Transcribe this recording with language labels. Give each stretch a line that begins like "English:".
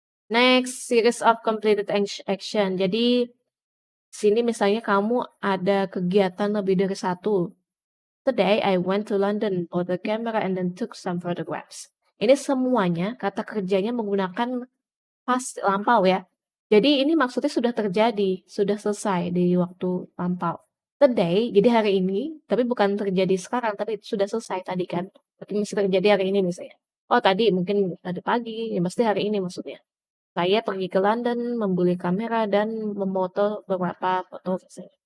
English: Next, series of completed action.
Indonesian: Jadi, sini misalnya kamu ada kegiatan lebih dari satu.
English: Today, I went to London, bought a camera, and then took some photographs.
Indonesian: Ini semuanya kata kerjanya menggunakan past lampau ya. Jadi ini maksudnya sudah terjadi, sudah selesai di waktu lampau. Today, jadi hari ini, tapi bukan terjadi sekarang, tapi sudah selesai tadi kan. Tapi masih terjadi hari ini misalnya. Oh tadi mungkin tadi pagi, ya pasti hari ini maksudnya. Saya pergi ke London, membeli kamera dan memoto beberapa foto saya.